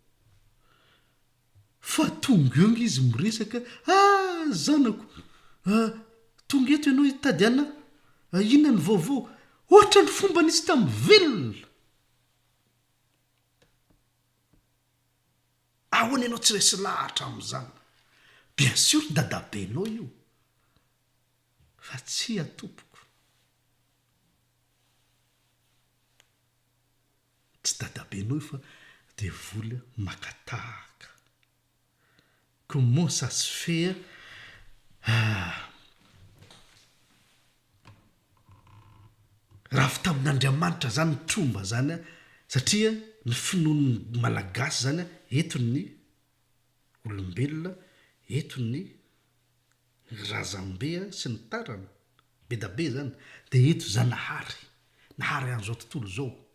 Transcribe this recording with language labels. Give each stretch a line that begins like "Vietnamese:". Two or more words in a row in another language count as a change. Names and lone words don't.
Malagasy: fa tonga eo izy miresaka zanako tonga eto ianao hitady ana inona ny vaovao ohatra ny fomba nisy tamin'ny velona ahoana ianao tsy resy lahatra amin'izany
French: bien sûr
Malagasy: dadabenao io fa tsy atompoko tsy dadabenao io fa devoly makatahaka
French: comment ça se fait
Malagasy: raha fi tamin'Andriamanitra zany ny tromba zany a satria ny finoany malagasy zany a etony olombelona etony razambe sy ny tarana be da be zany dia eto za nahary an'izao tontolo zao